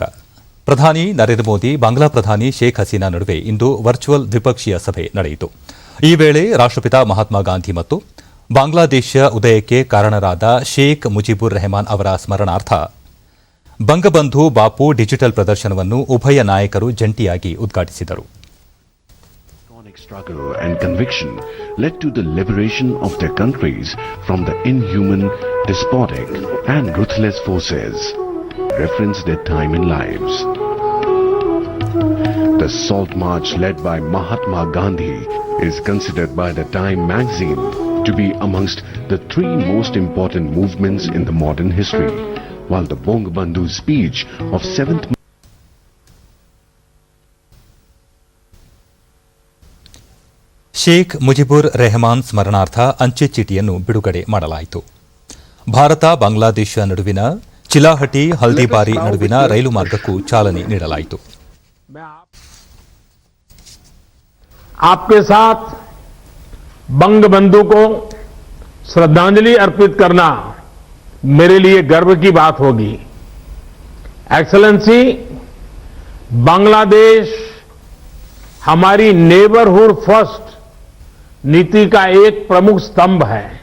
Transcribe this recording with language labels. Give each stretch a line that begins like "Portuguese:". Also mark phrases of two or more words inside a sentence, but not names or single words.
Kannada: ಪ್ರಧಾನಿ ನರೇಂದ್ರ ಮೋದಿ ಬಾಂಗ್ಲಾ ಪ್ರಧಾನಿ ಶೇಖ್ ಹಸೀನಾ ನಡುವೆ ಇಂದು ವರ್ಚುವಲ್ ದ್ವಿಪಕ್ಷೀಯ ಸಭೆ ನಡೆಯಿತು. ಈ ವೇಳೆ ರಾಷ್ಟ್ರಪಿತ ಮಹಾತ್ಮ ಗಾಂಧಿ ಮತ್ತು ಬಾಂಗ್ಲಾದೇಶ ಉದಯಕ್ಕೆ ಕಾರಣರಾದ ಶೇಖ್ ಮುಜಿಬುರ್ ರೆಹಮಾನ್ ಅವರ ಸ್ಮರಣಾರ್ಥ ಬಂಗಬಂಧು ಬಾಪು ಡಿಜಿಟಲ್ ಪ್ರದರ್ಶನವನ್ನು ಉಭಯ ನಾಯಕರು ಜಂಟಿಯಾಗಿ ಉದ್ಘಾಟಿಸಿದರು.
English: Struggle and conviction led to the liberation of their countries from the inhuman, despotic and ruthless forces. Reference their time in lives. The Salt March led by Mahatma Gandhi is considered by the Time magazine to be amongst the 3 most important movements in the modern history, while the Bangabandhu speech of 7th
Kannada: ಶೇಖ್ ಮುಜಿಬುರ್ ರೆಹಮಾನ್ ಸ್ಮರಣಾರ್ಥ ಅಂಚೆ ಚೀಟಿಯನ್ನು ಬಿಡುಗಡೆ ಮಾಡಲಾಯಿತು. ಭಾರತ ಬಾಂಗ್ಲಾದೇಶ ನಡುವಿನ ಚಿಲಾಹಟಿ ಹಲ್ದಿಬಾರಿ ನಡುವಿನ ರೈಲು ಮಾರ್ಗಕ್ಕೂ ಚಾಲನೆ ನೀಡಲಾಯಿತು.
Hindi: आपके साथ बंगबंधु को श्रद्धांजलि अर्पित करना मेरे लिए गर्व की बात होगी. एक्सेलेंसी, बांग्लादेश हमारी
English: neighbourhood first
Hindi: नीति का एक प्रमुख स्तंभ है.